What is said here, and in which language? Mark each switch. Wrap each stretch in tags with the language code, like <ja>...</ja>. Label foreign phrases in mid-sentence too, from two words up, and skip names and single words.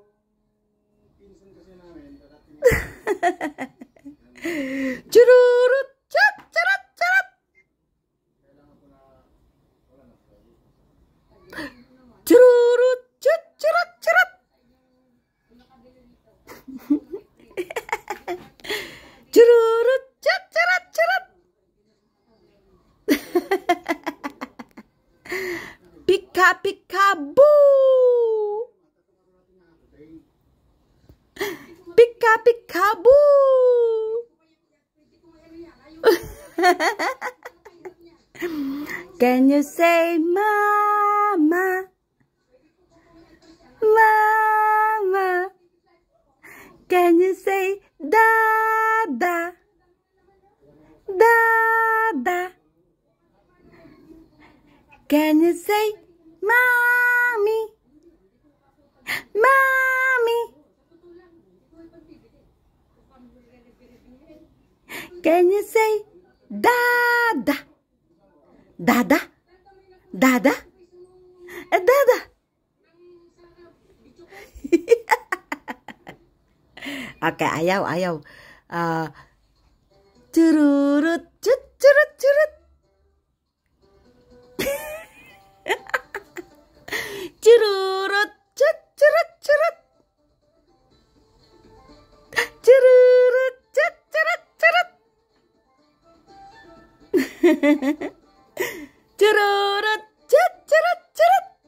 <en>Cururut, curut, curut. Cururut, curut, curut. Cururut, curut, curut. Pika, pika, boo. Pika, pika, boo. Can you say mama? Mama. Can you say dada? Dada. Can you say mommy? Mommy. Can you say dada? Dada? Dada? Dada? Oke,</en> <tl>ayaw, ayaw. Cururut, curut, curut. Cururut, curut, curut. Cururut, curut, curut. Cururut, curut, curut.</tl>